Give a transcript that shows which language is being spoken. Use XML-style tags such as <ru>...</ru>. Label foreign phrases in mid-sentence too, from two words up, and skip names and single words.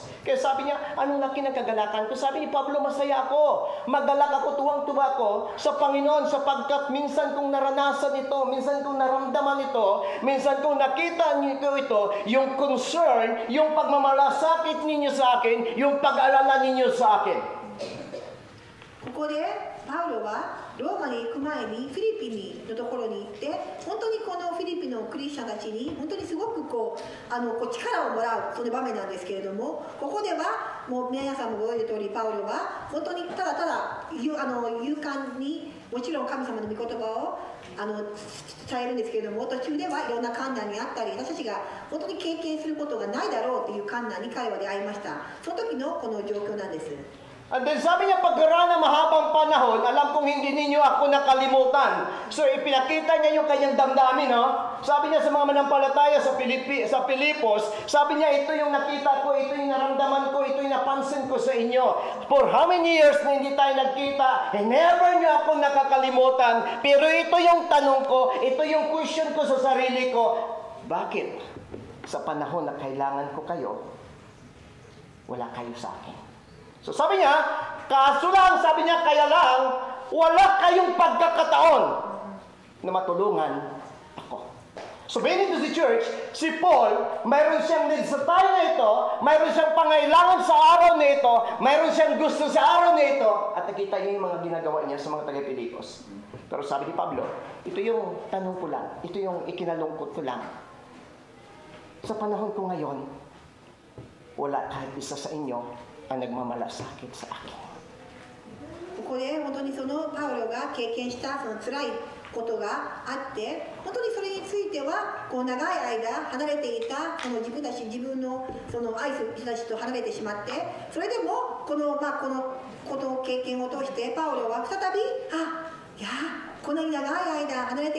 <tl>Kaya sabi niya, anong laki ng kagalakan ko? Sabi ni Pablo, masaya ako. Magalak ako, tuwang-tuwa ko sa Panginoon sapagkat minsan kong naranasan ito, minsan kong naramdaman ito, minsan kong nakita niyo ito, yung concern, yung pagmamalasakit ninyo sa akin, yung pag-alala ninyo sa akin.</tl> <ja>ここでパウロはローマに行く前にフィリピンのところに行って本当にこのフィリピンのクリスチャンたちに本当にすごくこう力をもらうその場面なんですけれども、ここではもう皆さんもご存じの通りパウロは本当にただただ勇敢にもちろん神様の御言葉を伝えるんですけれども、途中ではいろんな困難にあったり私たちが本当に経験することがないだろうという困難に彼は出会いました。その時のこの状況なんです。</ja> <en>And then</en> <tl>sabi niya, pagkaraan ng mahabang panahon, alam kong hindi ninyo ako nakalimutan. So ipinakita niya yung kanyang damdamin, no? Sabi niya sa mga manampalataya sa Pilipos, sabi niya, ito yung nakita ko, ito yung naramdaman ko, ito yung napansin ko sa inyo.</tl> <en>For how many years</en> <tl>na hindi tayo nagkita, never niyo ako nakakalimutan. Pero ito yung tanong ko, ito yung question ko sa sarili ko, bakit sa panahon na kailangan ko kayo, wala kayo sa akin? So sabi niya, kaso lang, sabi niya, kaya lang, wala kayong pagkakataon na matulungan ako.</tl> <en>So being into the church,</en> <tl>si Paul, mayroon siyang need sa tayo na ito, mayroon siyang pangailangan sa araw na ito, mayroon siyang gusto sa araw na ito, at nakita niyo yung mga ginagawa niya sa mga taga-Pilipos. Pero sabi ni Pablo, ito yung tanong ko lang, ito yung ikinalungkot ko lang. Sa panahon ko ngayon, wala kahit isa sa inyo ang nagmamalasakit sa akin.</tl> <ja>ここで本当にそのパウロが経験したその辛いことがあって本当にそれについてはこう長い間離れていたこの自分のその愛する人たちと離れてしまってそれでもこの経験を通してパウロは再びこんなに長い間離れて</ja>